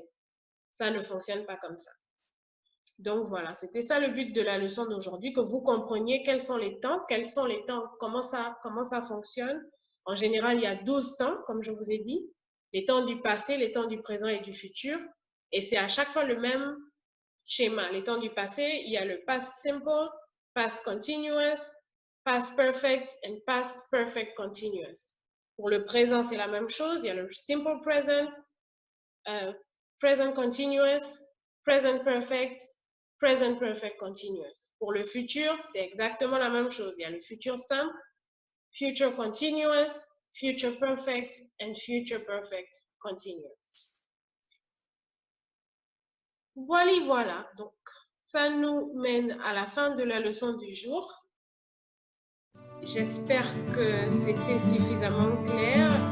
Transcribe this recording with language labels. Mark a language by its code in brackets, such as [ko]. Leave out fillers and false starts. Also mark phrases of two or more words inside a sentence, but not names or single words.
[fr] Ça ne fonctionne pas comme ça. Donc voilà, c'était ça le but de la leçon d'aujourd'hui, que vous compreniez quels sont les temps, comment ça fonctionne. En général, il y a 12 temps, comme je vous ai dit, les temps du passé, les temps du présent et du futur. Et c'est à chaque fois le même schéma. Les temps du passé, il y a le [en] past simple, past continuous, past perfect and past perfect continuous. [fr] Pour le présent, c'est la même chose. Il y a le [en] simple present, present continuous, present perfect, present perfect continuous. [fr] Pour le futur, c'est exactement la même chose. Il y a le futur simple, [en] future continuous, future perfect, and future perfect continuous. [fr] Voilà. Donc, ça nous mène à la fin de la leçon du jour. J'espère que c'était suffisamment clair.